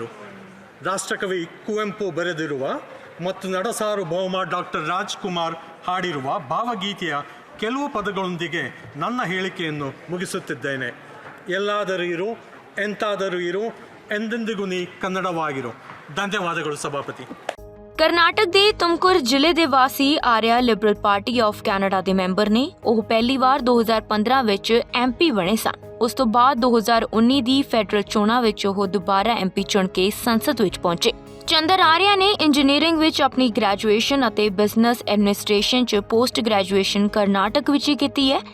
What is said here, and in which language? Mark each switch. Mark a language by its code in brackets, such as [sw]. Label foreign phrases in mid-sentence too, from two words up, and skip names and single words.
[kn] ರಾಷ್ಟ್ರಕವಿ ಕುವೆಂಪು ಬರೆದಿರುವ ಮತ್ತು ನಡಸಾರ್ವಭೌಮ ಡಾಕ್ಟರ್ ರಾಜ್ಕುಮಾರ್ ಹಾಡಿರುವ ಭಾವಗೀತೆಯ ಕೆಲವು ಪದಗಳೊಂದಿಗೆ ನನ್ನ ಹೇಳಿಕೆಯನ್ನು ಮುಗಿಸುತ್ತಿದ್ದೇನೆ. ಎಲ್ಲಾದರೂ ಇರು, ಎಂತಾದರೂ ಇರು, ಎಂದೆಂದಿಗೂ ನೀ ಕನ್ನಡವಾಗಿರು. ಧನ್ಯವಾದಗಳು ಸಭಾಪತಿ। [pa] ਕਰਨਾਟਕ ਦੇ ਤੁਮਕੁਰ ਜ਼ਿਲ੍ਹੇ ਦੇ ਵਾਸੀ ਆਰਿਆ ਲਿਬਰਲ ਪਾਰਟੀ ਆਫ ਕੈਨੇਡਾ ਦੇ ਮੈਂਬਰ ਨੇ। ਉਹ ਪਹਿਲੀ ਵਾਰ 2015 ਵਿੱਚ MP ਬਣੇ ਸਨ। ਉਸ ਤੋਂ ਬਾਅਦ 2019 ਦੀ ਫੈਡਰਲ ਚੋਣਾਂ ਵਿੱਚ ਉਹ ਦੁਬਾਰਾ MP ਚੁਣ ਕੇ ਸੰਸਦ ਵਿੱਚ ਪਹੁੰਚੇ। ਚੰਦਰ ਆਰਿਆ ਨੇ ਇੰਜੀਨੀਅਰਿੰਗ ਵਿੱਚ ਆਪਣੀ ਗ੍ਰੈਜੂਏਸ਼ਨ ਅਤੇ ਬਿਜ਼ਨਸ ਐਡਮਿਨਿਸਟ੍ਰੇਸ਼ਨ 'ਚ ਪੋਸਟ ਗ੍ਰੈਜੂਏਸ਼ਨ ਕਰਨਾਟਕ ਵਿੱਚ ਹੀ ਕੀਤੀ ਹੈ।